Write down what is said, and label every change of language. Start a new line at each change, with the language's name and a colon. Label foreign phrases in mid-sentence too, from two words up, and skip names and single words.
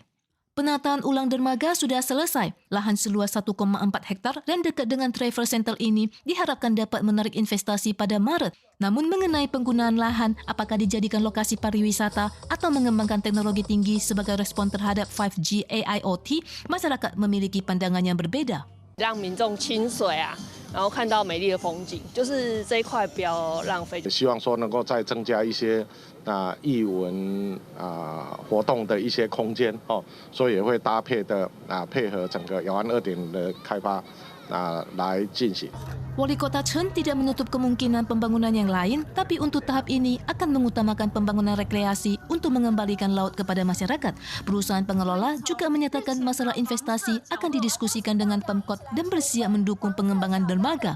Indonesian: Penataan ulang dermaga sudah selesai. Lahan seluas 1,4 hektar dan dekat dengan travel center ini diharapkan dapat menarik investasi pada Maret. Namun mengenai penggunaan lahan, apakah dijadikan lokasi pariwisata atau mengembangkan teknologi tinggi sebagai respon terhadap 5G AIoT, masyarakat memiliki pandangan yang berbeda.
Chinese: 让民众亲水啊，然后看到美丽的风景，就是这一块不要浪费。希望说能够再增加一些艺文活动的一些空间哦，所以也会搭配的配合整个遥安2.0的开发来进行。
Indonesian: Wali Kota Chen tidak menutup kemungkinan pembangunan yang lain, tapi untuk tahap ini akan mengutamakan pembangunan rekreasi untuk mengembalikan laut kepada masyarakat. Perusahaan pengelola juga menyatakan masalah investasi akan didiskusikan dengan Pemkot dan bersiap mendukung pengembangan dermaga.